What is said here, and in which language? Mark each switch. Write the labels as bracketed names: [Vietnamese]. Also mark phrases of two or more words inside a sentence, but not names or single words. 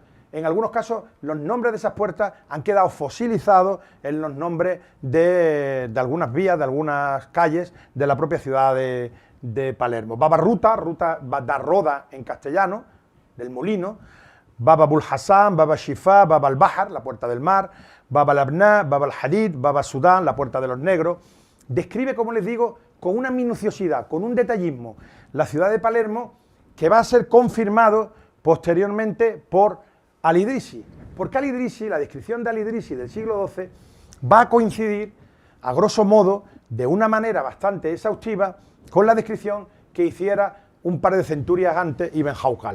[Spanish] En algunos casos, los nombres de esas puertas han quedado fosilizados en los nombres de algunas vías, de algunas calles de la propia ciudad de Palermo. Baba Ruta, Ruta da Roda en castellano, del molino, Baba Abul Hassan, Baba Shifa, Baba al-Bahar, la puerta del mar, Baba al-Abna, Baba al-Hadid, Baba Sudán, la puerta de los negros. Describe, como les digo, con una minuciosidad, con un detallismo, la ciudad de Palermo, que va a ser confirmado posteriormente por Al-Idrisi, porque Al-Idrisi, la descripción de Al-Idrisi del siglo XII, va a coincidir, a grosso modo, de una manera bastante exhaustiva, con la descripción que hiciera un par de centurias antes Ibn Hawqal.